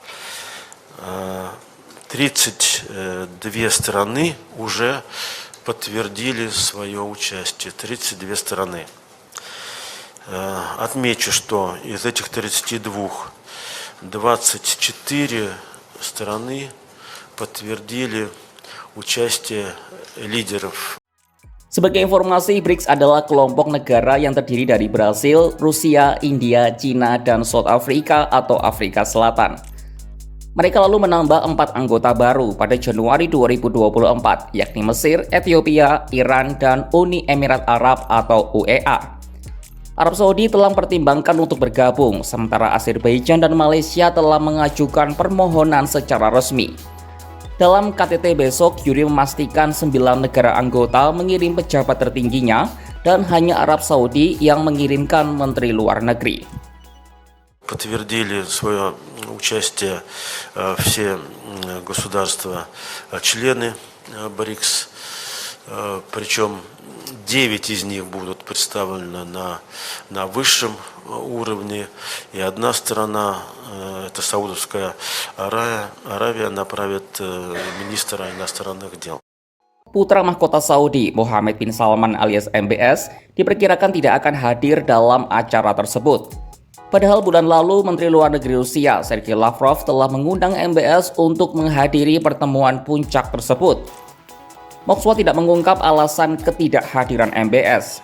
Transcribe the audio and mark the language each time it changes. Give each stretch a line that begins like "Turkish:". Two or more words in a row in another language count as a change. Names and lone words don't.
Russian: 32 страны уже подтвердили свое участие. 32 страны. Отмечу, что из этих 32, 24 страны подтвердили участие лидеров.
Indonesian: Sebagai informasi, BRICS adalah kelompok negara yang terdiri dari Brasil, Rusia, India, China, dan South Africa atau Afrika Selatan. Mereka lalu menambah 4 anggota baru pada Januari 2024, yakni Mesir, Ethiopia, Iran, dan Uni Emirat Arab atau UEA. Arab Saudi telah mempertimbangkan untuk bergabung, sementara Azerbaijan dan Malaysia telah mengajukan permohonan secara resmi. Dalam KTT besok, Yuri memastikan 9 negara anggota mengirim pejabat tertingginya dan hanya Arab Saudi yang mengirimkan menteri luar negeri.
Russian: Подтвердили свое участие все государства-члены БРИКС, причем 9 из них будут представлены на высшем уровне, и одна страна, это Саудовская Аравия, направит министра иностранных дел.
Indonesian: Putra mahkota Saudi, Mohammed bin Salman alias MBS, diperkirakan tidak akan hadir dalam acara tersebut. Padahal bulan lalu, Menteri Luar Negeri Rusia, Sergei Lavrov, telah mengundang MBS untuk menghadiri pertemuan puncak tersebut. Moskwa tidak mengungkap alasan ketidakhadiran MBS.